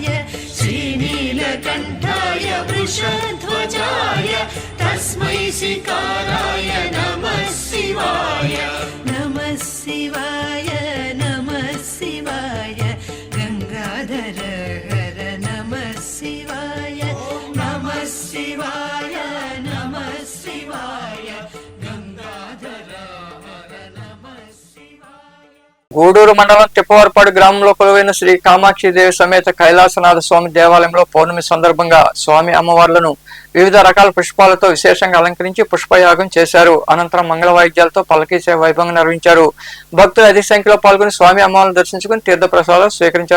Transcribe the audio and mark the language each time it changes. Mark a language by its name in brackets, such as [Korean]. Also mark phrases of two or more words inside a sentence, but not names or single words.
[Sanskrit] श्रीनीलकण्ठाय वृषध्वजाय तस्मै शिकाराय नमः शिवाय नमः शिवाय नमः शिवाय गंगाधर हर नमः शिवाय नमः शिवाय नमः शिवाय गंगाधर हर नमः शिवाय [Telugu] గూడూరు మండలం తిప్పవరపాడు గ్రామంలో కొలువైన శ్రీ కామాక్షి దేవి సమేత కైలాసనాథ స్వామి దేవాలయంలో పౌర్ణమి సందర్భంగా స్వామి అమ్మవార్లను వివిధ రకాల పుష్పాలతో విశేషంగా అలంకరించి పుష్పయాగం చేశారు. అనంతరం మంగళ వాయిద్యాలతో పల్లకీ సేవ వైభవంగా నిర్వహించారు. భక్తులు అధిక సంఖ్యలో పాల్గొని స్వామి అమ్మవారిని దర్శించుకుని తీర్థ ప్రసాదాలు స్వీకరించారు.